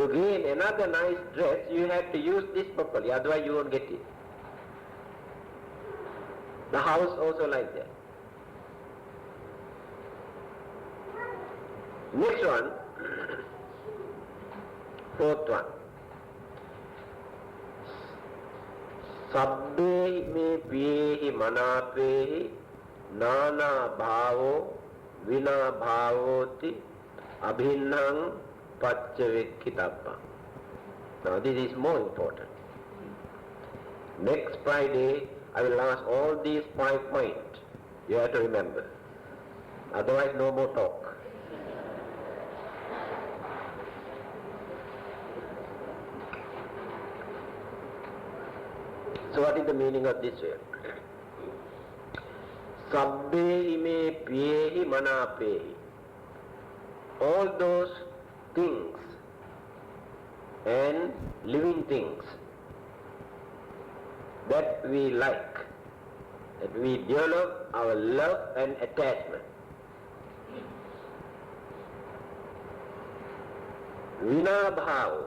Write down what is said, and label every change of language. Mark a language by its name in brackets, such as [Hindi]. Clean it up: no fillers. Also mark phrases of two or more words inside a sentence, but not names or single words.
[English] To gain another nice dress, you have to use this properly, otherwise you won't get it. The house also like that. Next one, fourth one. [Pali] Sabbe me piyehi manapehi nana bhavo vina bhavoti abhinnang paccavekkitappa. [English] Now this is more important. Next Friday I will ask all these 5 points. You have to remember. Otherwise no more talk. So what is the meaning of this word? [Pali] Sabbe ime piyehi manapehi. [English] All those things and living things that we like, that we develop our love and attachment. [Pali] Vina bhava.